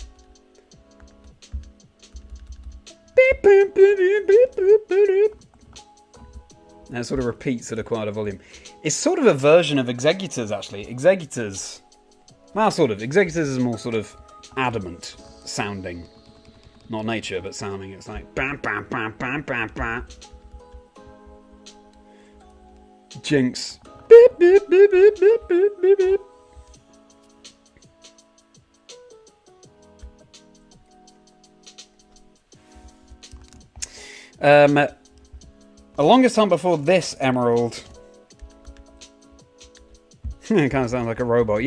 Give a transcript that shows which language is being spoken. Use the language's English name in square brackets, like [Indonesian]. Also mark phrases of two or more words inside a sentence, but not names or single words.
[English] And it sort of repeats at a quieter volume. It's sort of a version of Exegutors, actually. Exegutors. Well, sort of. Exegutors is more sort of adamant sounding. Not nature, but sounding. It's like bam, bam, bam, bam, bam, bam. Jinx. Beep, beep, beep, beep, beep, beep, beep, beep. The longest time before this, Emerald. It kind of sounds like a robot.